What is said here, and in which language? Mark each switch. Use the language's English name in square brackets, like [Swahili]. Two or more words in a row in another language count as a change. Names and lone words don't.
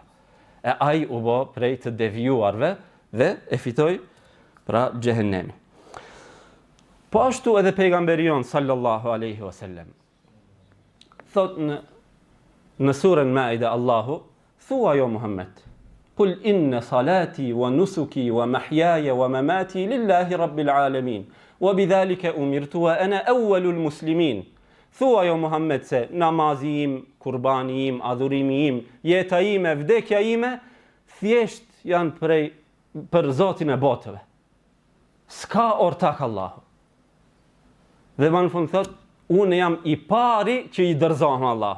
[Albanian] E ai u bë prej të devijuarve dhe e fitoi pra xhehenemi. Po ashtu edhe pejgamberi jon [Arabic] صلى الله عليه وسلم. [Albanian] Thot në surën Maida Allahu, thua jo Muhammed, [Arabic] قل إن صلاتي ونسكي ومحياي ومماتي لله رب العالمين وبذلك أمرت وأنا أول المسلمين. [Albanian] Thua jo Muhammed se namazi im, kurbani im, adhurimi im, jeta ime, vdekja ime, thjesht janë për Zotin e botëve. S'ka ortak Allahu. Dhe më në fund thot, unë jam i pari që i dërzohem Allahut.